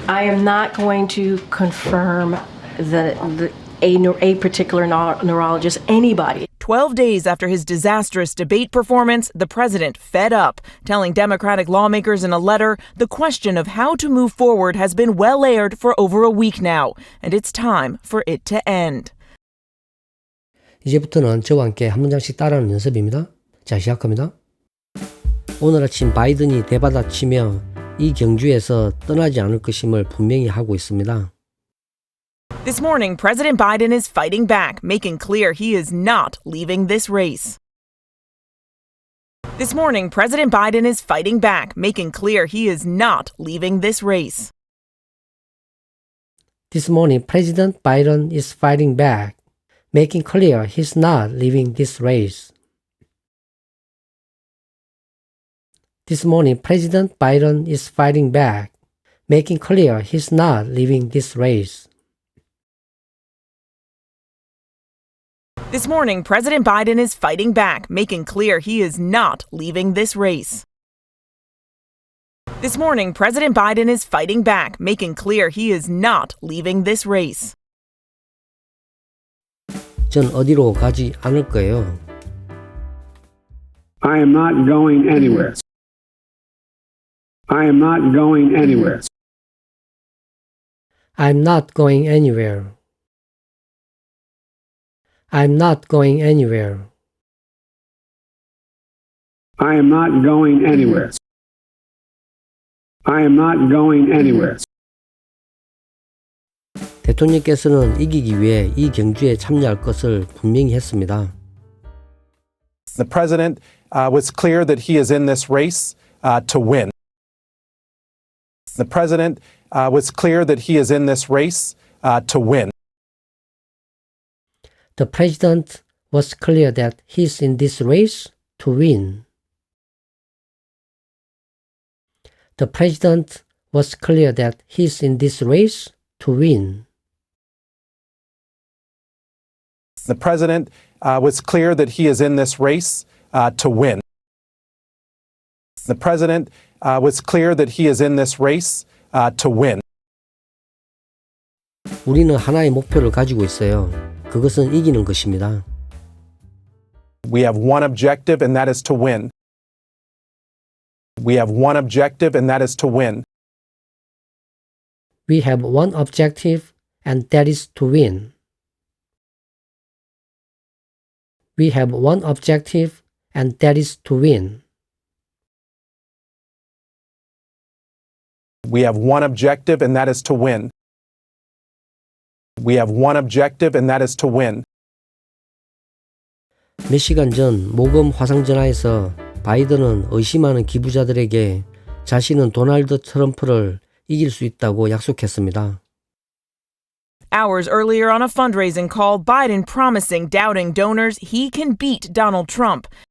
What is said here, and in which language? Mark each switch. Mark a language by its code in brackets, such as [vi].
[en] I am not going to confirm a particular neurologist, anybody. 12 days after his disastrous debate performance, the president fed up, telling Democratic lawmakers in a letter the question of how to move forward has been well aired for over a week now, and it's time for it to end. [ko] 이제부터는 저와 함께 한 문장씩 따라하는 연습입니다. 자, 시작합니다. 오늘 아침 바이든이 대받아치며 이 경주에서 떠나지 않을 것임을 분명히 하고 있습니다. [en] This morning, President Biden is fighting back, making clear he is not leaving this race. This morning, President Biden is fighting back, making clear he is not leaving this race. This morning, President Biden is fighting back, making clear he's not leaving this race. This morning, President Biden is fighting back, making clear he's not leaving this race. This morning, President Biden is fighting back, making clear he is not leaving this race. This morning, President Biden is fighting back, making clear he is not leaving this race. [ko] 전 어디로 가지 않을 거예요. [en] I am not going anywhere. I am not going anywhere. I'm not going anywhere. I'm not going anywhere. I am not going anywhere. I am not going anywhere. [ko] 대통령께서는 이기기 위해 이 경주에 참여할 것을 분명히 했습니다. [en] The president was clear that he is in this race to win. The president was clear that he is in this race to win. The president was clear that he's in this race to win. The president was clear that he's in this race to win. The president was clear that he is in this race to win. The president was clear that he is in this race to win. [ko] 우리는 하나의 목표를 가지고 있어요. 그것은 이기는 것입니다. [en] We have one objective, and that is to win. We have one objective, and that is to win. We have one objective, and that is to win. We have one objective, and that is to win. We have one objective, and that is to win. We have one objective, and that is to win. [ko] 몇 시간 전 모금 화상전화에서 바이든은 의심하는 기부자들에게 자신은 도널드 트럼프를 이길 수 있다고 약속했습니다. [en] Hours earlier on a fundraising call, Biden promising doubting donors he can beat Donald Trump.